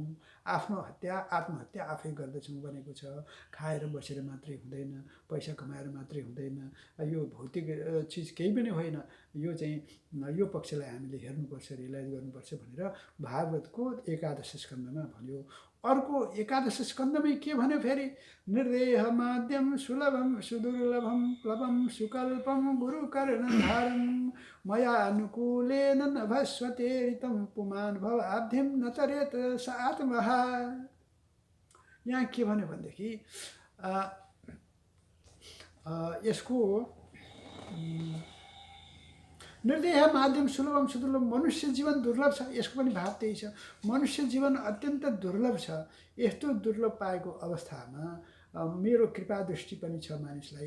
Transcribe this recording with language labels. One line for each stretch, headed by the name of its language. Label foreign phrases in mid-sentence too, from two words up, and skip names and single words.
Nepali: आफ्नो आत्महत्या आफै गर्दछौँ भनेको छ। खाएर बसेर मात्रै हुँदैन, पैसा कमाएर मात्रै हुँदैन, यो भौतिक चिज केही पनि होइन। यो चाहिँ यो पक्षलाई हामीले हेर्नुपर्छ, रियलाइज गर्नुपर्छ भनेर भागवतको 11 स्कन्धमा भन्यो। अर्को 11 स्कन्धमै के भन्यो फेरि?
Sanskrit: निर्देह माध्यम सुलभम सुदुर्लभम प्लवम सुकल्पम गुरुकर्णधारम मया अनुकूलेन नभस्वते ऋतं पुमान् भवाब्धिं न तरेत स आत्मः।
Nepali: यहाँ के भन्यो भनेदेखि यसको
Sanskrit: निर्देह माध्यम सुलभम सुदुर्लभ,
Nepali: मनुष्य जीवन दुर्लभ छ। यसको पनि भाव त्यही छ। मनुष्य जीवन अत्यन्त दुर्लभ छ। यस्तो दुर्लभ पाएको अवस्थामा मेरो कृपा दृष्टि पनि छ मानिसलाई।